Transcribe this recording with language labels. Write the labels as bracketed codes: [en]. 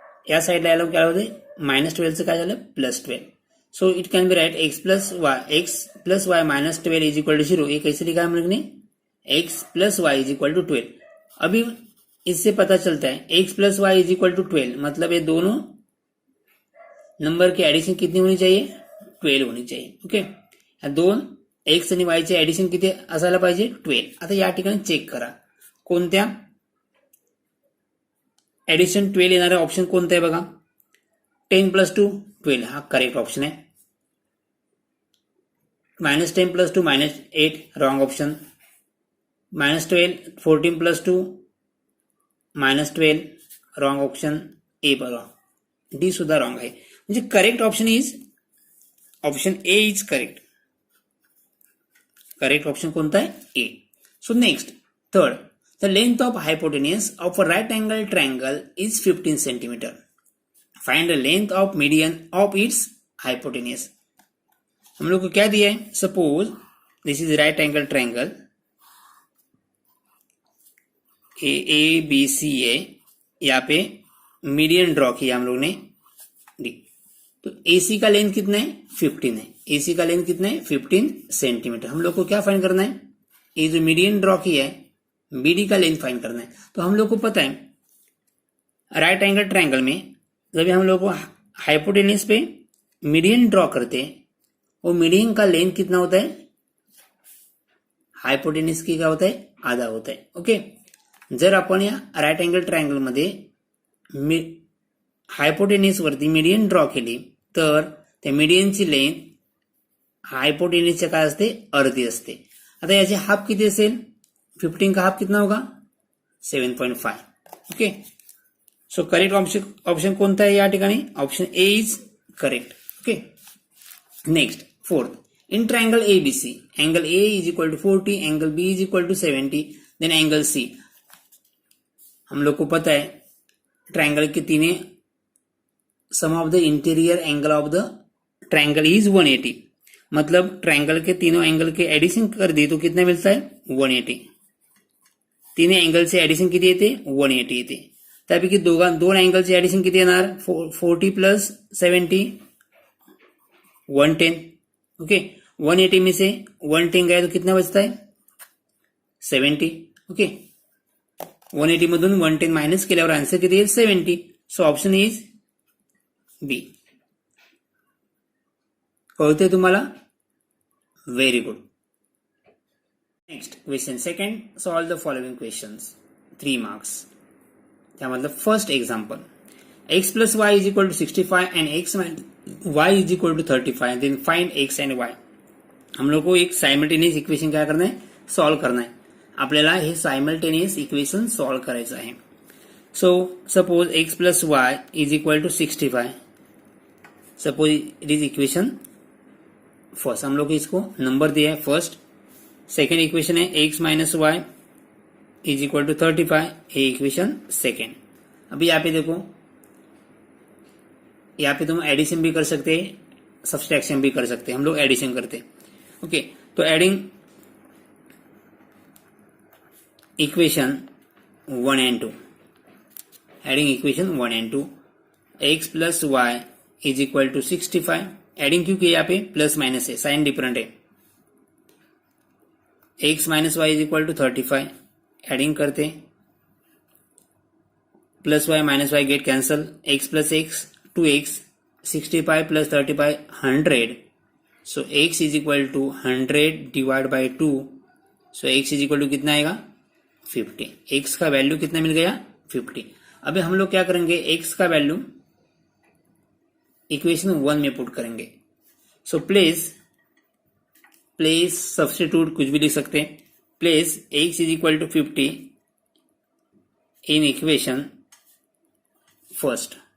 [mr] या साइड ला क्या होते -12 से काय झालं +12. [en] So it can be write x + y - 12 is equal to 0. [hi] ये कैसे लिखा हम लोग ने, x + y is equal to 12. अभी इससे पता चलता है x + y is equal to 12, मतलब ये दोनों नंबर की एडिशन कितनी होनी चाहिए 12 होनी चाहिए. [mr] ओके, दोन x आणि y चे एडिशन किती असायला पाहिजे 12. आता या ठिकाणी चेक करा कोणत्या एडिशन 12 येणारा ऑप्शन कोणता आहे बघा. 10 + 2 12 हा करेक्ट ऑप्शन आहे. -10 + 2 -8 रॉन्ग ऑप्शन. -12 14 + 2 -12 wrong option. ए बघा, डी सुद्धा रॉन्ग आहे. म्हणजे [en] Correct option is option A is correct. [mr] Correct option कोणता आहे ए. [en] So next, third, the length of hypotenuse of a right angle triangle is 15 centimetre. Find the length of median of its hypotenuse. [hi] हम लोग को क्या दिया है, [en] suppose this is right angle triangle [hi] A B C है, यहाँ पे median draw किया हम लोग ने डी. तो AC का लेंथ कितना है 15 है. AC का लेंथ कितना है 15 सेंटीमीटर. हम लोग को क्या फाइंड करना है, ये जो मीडियन ड्रॉ किया है BD का लेंथ फाइंड करना है. तो हम लोग को पता है राइट एंगल ट्रायंगल में जब हम लोग को हाइपोटेन्यूज पे मीडियन ड्रॉ करते हैं, वो मीडियन का लेंथ कितना होता है, हाइपोटेन्यूज की क्या होता है आधा होता है. [mr] ओके, जर आपण या राइट एंगल ट्रायंगल मध्ये हायपोटेन्यूज वरती मीडियन ड्रॉ केली तर त्या मीडियनची लेंथ हायपोटेन्यूजच्या काय असते अर्धी असते. आता याचे हाफ किती असेल, [hi] 15 का हाफ कितना होगा 7.5. [mr] ओके, सो करेक्ट ऑप्शन कोणता आहे या ठिकाणी, [en] Option A is correct. Okay, next fourth, in triangle ABC angle A is equal to 40, angle B is equal to 70, then angle C. [hi] हम लोग को पता है ट्रायंगल के तीन सम of the interior angle of the triangle is 180, मतलब triangle के तीनों एंगल के एडिशन कर दिए तो कितना मिलता है 180. [mr] तीन एंगल से एडिशन किती येते 180 येते. त्यापैकी दोन एंगलचे एडिशन किती येणार 40 + 70 110. [hi] ओके, 180 में से 110 गया तो कितना बचता है 70. [mr] ओके, 180 मधून 110 मायनस केल्यावर आन्सर किती येईल 70. [en] So option is B. [mr] कळते तुम्हाला? [en] Very good. Next question second, solve the following questions, 3 marks. [mr] त्यामधलं first example, [en] x plus y is equal to 65 and x minus y is equal to 35, then find x and y. [hi] हम लोग को एक simultaneous equation क्या करना है? Solve करना है. [mr] आपल्याला हे सायमल्टेनियस इक्वेशन सॉल्व करायचं आहे. [en] So suppose x plus y is equal to 65. Suppose it is equation first. [hi] हम लोग को इसको नंबर दिया है फर्स्ट. सेकेंड इक्वेशन है x minus Y is equal to 35. ये इक्वेशन सेकेंड. अभी यहाँ पे देखो, यहाँ पे तुम एडिशन भी कर सकते हैं, सब्सट्रैक्शन भी कर सकते हैं. हम लोग एडिशन करते हैं. [en] Okay, तो adding equation 1 and 2, adding equation 1 and 2, x plus y is equal to 65. [hi] Adding क्योंकि यहाँ पे प्लस माइनस है, साइन डिफरेंट है. x minus Y is equal to 35. Adding करते, plus Y minus Y get cancel, x plus x 2x, 65 plus 35 100. [en] So x is equal to 100 divided by 2. So x is equal to [hi] कितना आएगा? [en] 50. [hi] x का value कितना मिल गया? 50. अभी हम लोग क्या करेंगे? x का वैल्यू इक्वेशन 1 में पुट करेंगे. सो प्लेस सब्स्टिट्यूट कुछ भी लिख सकते हैं. [en] Place x is equal to 50 in equation first.